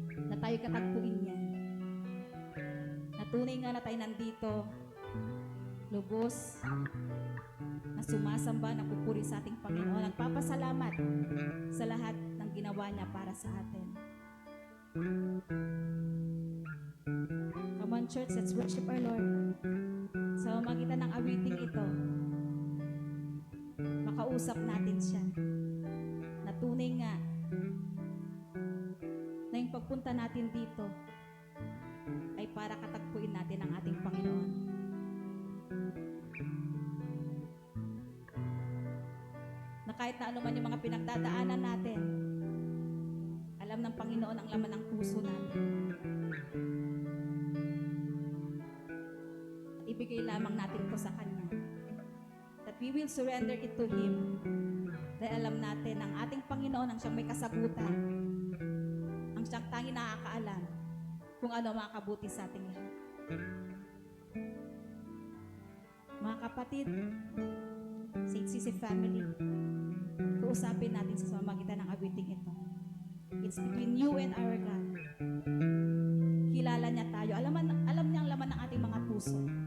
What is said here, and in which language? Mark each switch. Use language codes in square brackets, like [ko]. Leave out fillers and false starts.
[tl] Na tayo katagpuin niya. Na tunay nga na tayo nandito, lubos, na sumasamba, nagpupuri sa ating Panginoon. Nagpapasalamat sa lahat ng ginawa niya para sa atin. [en] Come on, church, let's worship our Lord. [tl] Sa magitan ng awiting ito, makausap natin siya. Na tunay nga na yung pagpunta natin dito ay para katagpuin natin ang ating Panginoon. Na kahit na ano man yung mga pinagdadaanan natin, alam ng Panginoon ang laman ng puso natin. At ibigay lamang natin ito sa Kanya. [en] That we will surrender it to Him. [tl] Dahil alam natin ang ating Panginoon ang siyang may kasagutan. Ang siyang tanging nakakaalam kung ano makakabuti sa ating lahat. Mga kapatid, sa HCC family, kausapin natin sa pamamagitan ng awiting ito. [en] It's between you and our God. [tl] Kilala niya tayo. Alam niya ang laman ng ating mga puso.